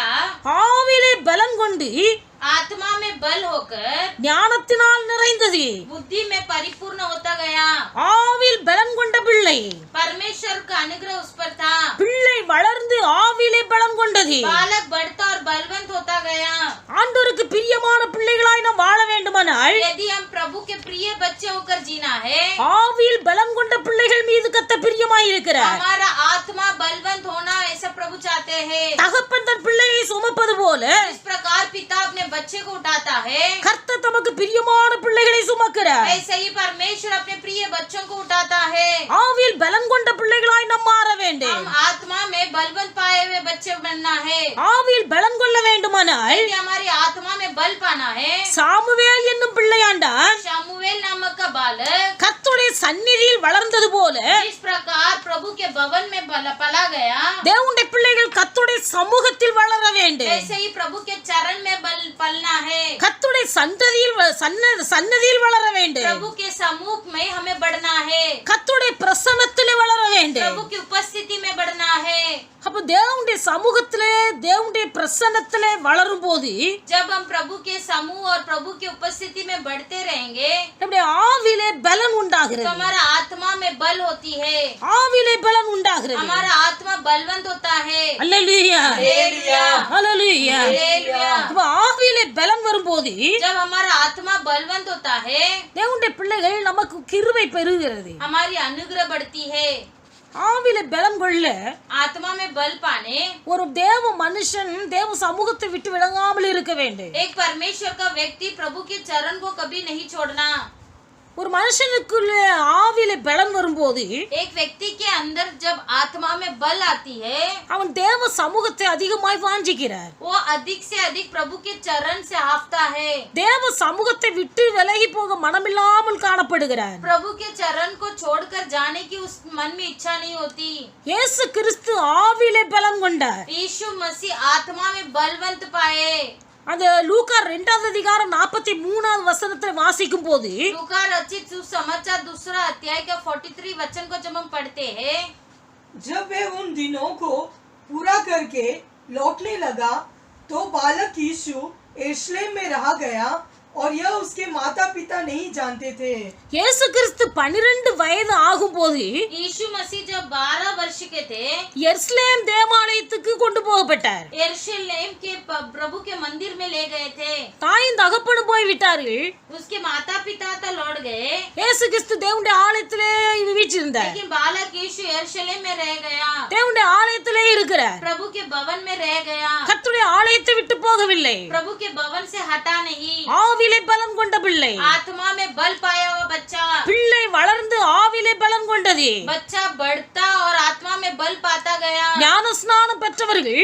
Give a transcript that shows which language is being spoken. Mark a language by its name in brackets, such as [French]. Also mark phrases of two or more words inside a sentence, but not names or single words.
[Tamil] ஆவியிலே பலன் கொண்டு [Hindi] आत्मा में बल होकर [Tamil] ஞானத்தினால் நிறைந்தது. [Hindi] बुद्धि में परिपूर्ण होता गया. [Tamil] ஆவியில் பலன் கொண்ட பிள்ளை [Hindi] परमेश्वर का अनुग्रह उस पर था. [Tamil] பிள்ளை வளர்ந்து ஆவியிலே பலன் கொண்டது. [Hindi] बालक बढ़ता और बलवंत होता गया. [Tamil] ஆண்டவருக்கு பிரியமான பிள்ளைகளாய் நாம் வாழ வேண்டுமானால் [Hindi] यदि हम प्रभु के प्रिय बच्चे होकर जीना है, [Tamil] ஆவியில் பலன் கொண்ட பிள்ளைகள் மீது கர்த்தர் பிரியமாய் இருக்கிறார். [Hindi] हमारा आत्मा बलवंत होना ऐसा प्रभु चाहते हैं. [Tamil] தகப்பன் தன் பிள்ளையை சுமப்பது போல [Hindi] इस प्रकार पिता अपने बच्चे को उठाता है, [Tamil] கர்த்தர் தமக்கு பிரியமான பிள்ளைகளை சுமக்கிறார். [Hindi] ऐसे ही परमेश्वर अपने प्रिय बच्चों को उठाता है. [Tamil] ஆவியில் பலன் கொண்ட பிள்ளைகளாய் நாம் மாற வேண்டும். [Hindi] हम आत्मा में बलवंत पाए हुए बच्चे बनना है. [Tamil] ஆவியில் பலன் கொள்ள வேண்டுமானால் [Hindi] यदि हमारी आत्मा में बल पाना है, [Tamil] சாமுவேல் என்னும் பிள்ளையாண்டான் [Hindi] शमूएल नामक का बालक [Tamil] கர்த்தருடைய சந்நிதியில் வளர்ந்தது போல [Hindi] इस प्रकार प्रभु के भवन में पला गया, [Tamil] தேவனுடைய பிள்ளைகள் கர்த்தருடைய சமூகத்தில் வளர வேண்டும். [Hindi] ऐसे ही प्रभु के चरण में पलना है. [Tamil] கர்த்தருடைய சன்னதியில் வளர வேண்டும். [Hindi] प्रभु के समूह में हमें बढ़ना है. [Tamil] கர்த்தருடைய பிரசன்னத்திலே வளர வேண்டும். [Hindi] प्रभु की उपस्थिति में बढ़ना है. [Tamil] அப்ப தேவனுடைய சமூகத்திலே தேவனுடைய பிரசன்னத்திலே வளரும் போது [Hindi] जब हम प्रभु के समूह और प्रभु की उपस्थिति में बढ़ते रहेंगे, [Tamil] நம்முடைய ஆவியிலே பலன் [Hindi] तो [Tamil] உண்டாகிறது. [Hindi] हमारा आत्मा में बल होती है. [Tamil] ஆவியிலே பலன் உண்டாகிறது. [Hindi] हमारा आत्मा बलवंत होता है. [Tamil] அல்லேலூயா. [Hindi] हालेलुया. [Tamil] அல்லேலூயா. [Hindi] हालेलुया. [Tamil] அப்ப ஆவியிலே பலன் வரும்போது [Hindi] जब हमारा आत्मा बलवंत होता है, [Tamil] தேவனுடைய பிள்ளைகள் நமக்கு கிருபை பெறுகிறது. [Hindi] हमारी अनुग्रह बढ़ती है. [Tamil] ஆவியிலே பலன் கொள்ள [Hindi] आत्मा में बल पाने [Tamil] ஒரு தேவ மனுஷன் தேவ சமூகத்தை விட்டு விலகாமல் இருக்க வேண்டும். [Hindi] एक परमेश्वर का व्यक्ति प्रभु के चरण को कभी नहीं छोड़ना. [Tamil] ஒரு மனுஷனுக்குள்ள ஆவியிலே பலன் வரும்போது [Hindi] एक व्यक्ति के अंदर जब आत्मा में बल आती है, [Tamil] அவன் தேவ சமூகத்தை அதிகமாய் வாஞ்சிக்கிறார். [Hindi] वो अधिक से अधिक प्रभु के चरण से हाफता है. [Tamil] தேவ சமூகத்தை விட்டு விலகி போக மனமில்லாமல் காணப்படுகிறார். [Hindi] प्रभु के चरण को छोड़कर जाने की उस मन में इच्छा नहीं होती. [Tamil] இயேசு கிறிஸ்து ஆவியிலே பலன் கொண்டார். [Hindi] यीशु मसीह आत्मा में बलवंत पाए. [Tamil] அந்த லூக்கா 2வது அதிகாரம் 43வது வசனத்தை வாசிக்கும் போது [Hindi] लूका रचित सुसमाचार दूसरा अध्याय का 43 वचन को जब हम पढ़ते हैं, जब वे उन दिनों को पूरा करके लौटने लगा तो बालक यीशु यरूशलेम में रह गया और यह उसके माता पिता नहीं जानते थे. [Tamil] இயேசு கிறிஸ்து 12 வயது ஆகும்போது [Hindi] यीशु मसीह जब 12 वर्ष के थे, [Tamil] எருசலேம் தேவாலயத்துக்கு கொண்டு போகப்பட்டார். [Hindi] यरूशलेम के प्रभु के मंदिर में ले गए थे. [Tamil] தாயும் தகப்பனும் போய் விட்டார்கள். [Hindi] उसके माता पिता तो लौट गए, [Tamil] இயேசு கிறிஸ்து தேவனுடைய ஆலயத்திலே வீற்றிருந்தார். [Hindi] लेकिन बालक यीशु यरूशलेम में रह गया, [Tamil] தேவனுடைய ஆலயத்திலே இருக்கிறார். [Hindi] प्रभु के भवन में रह गया, [Tamil] கர்த்தருடைய ஆலயத்தை விட்டு போகவில்லை. [Hindi] प्रभु के भवन से हटा नहीं. [Tamil] ஆவியிலே பலன் கொண்ட பிள்ளை. [Hindi] आत्मा में बल पाया हुआ बच्चा, [Tamil] பிள்ளை வளர்ந்து ஆவியிலே பலன் கொண்டது. [Hindi] बच्चा बढ़ता और आत्मा में बल पाता गया. [Tamil] ஞானஸ்நானம் பெற்றவர்கள்,